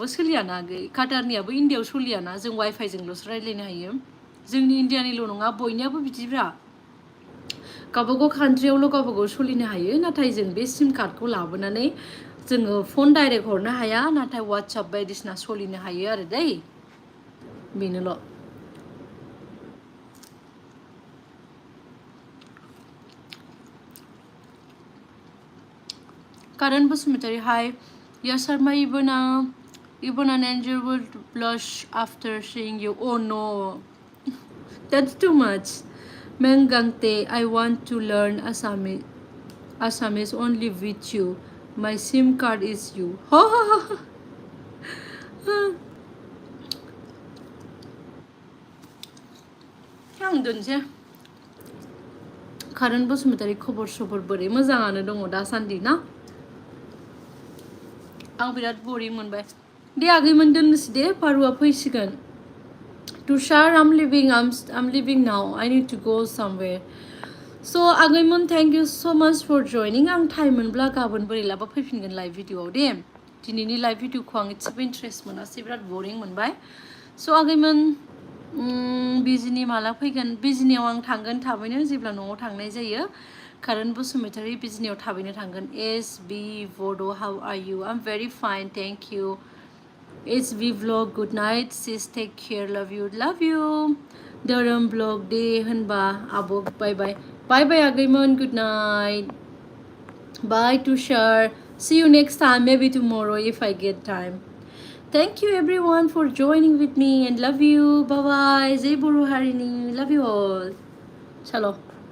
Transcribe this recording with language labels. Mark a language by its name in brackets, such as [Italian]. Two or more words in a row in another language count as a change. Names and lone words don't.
[Bodo] सोलियाना आगै काटारनियाबो इन्डियायाव सोलियाना जों वाइफाइजोंल'सो रायज्लायनो हायो जोंनि इन्डियानिल' नङा बयनियाबो बिदिब्रा गावबागाव कान्ट्रियावल' गावबागाव सोलिनो हायो नाथाय जों बे सिम कार्डखौ लाबोनानै जोङो [English] phone direct [Bodo] हरनो हाया नाथाय वाट्सएप बायदिसिना सोलिनो हायो आरो दै बेनोल' Karan Basumatari, [English] hi. Yes, Sharma, even an angel would blush after seeing you. Oh no, that's too much. Mengangte, I want to learn Assamese only with you. My SIM card is you. Ha ha ha. [Bodo] आं दोनसै Karan Basumatari खबर सबर बोरै मोजाङानो दङ दासान्दि ना आं बिराद बोरिं मोनबाय दे आगैमोन दोननोसै दे पारुआ फैसिगोन [English] Tushar, I'm leaving now. I need to go somewhere. So आगैमोन thank you so much for joining. [Bodo] आं टाइम मोनब्ला गाबोन बोरैलाबा फैफिनगोन [English] live video'आव [Bodo] दे दिनैनि [English] live video'खौ [Bodo] आं एसेबो इन्ट्रेस्ट मोनासै बिराद बोरिं मोनबाय स' आगैमोन बिजिनि माला फैगोन बिजिनियाव आं थांगोन थाबैनो जेब्ला न'आव थांनाय जायो Karan Basumatari बिजिनियाव थाबैनो थांगोन SB Bodo [English] how are you I'm very fine thank you SB vlog good night sis take care love you धोरोम vlog [Bodo] दे होनबा आब' [English] bye bye आगैमोन good night bye Tushar see you next time maybe tomorrow if I get time thank you everyone for joining with me and love you bye bye Jai Buru Harini love you all chalo